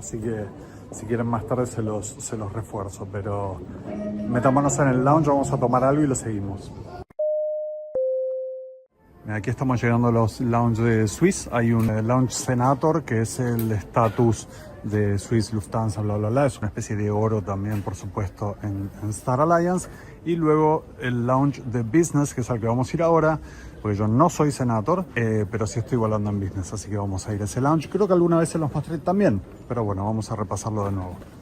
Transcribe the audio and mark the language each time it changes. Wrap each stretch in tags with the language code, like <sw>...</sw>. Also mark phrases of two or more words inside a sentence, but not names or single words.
<es>Así que si quieren más tarde se los refuerzo. Pero metámonos en el lounge, vamos a tomar algo y lo seguimos. Aquí estamos llegando a los lounge de Swiss. Hay un lounge Senator, que es el estatus de Swiss, Lufthansa, bla, bla, bla. Es una especie de oro también, por supuesto, en Star Alliance. Y luego el lounge de Business, que es al que vamos a ir ahora, porque yo no soy Senator, pero sí estoy volando en Business, así que vamos a ir a ese lounge. Creo que alguna vez se los mostré también, pero bueno, vamos a repasarlo de nuevo.</es>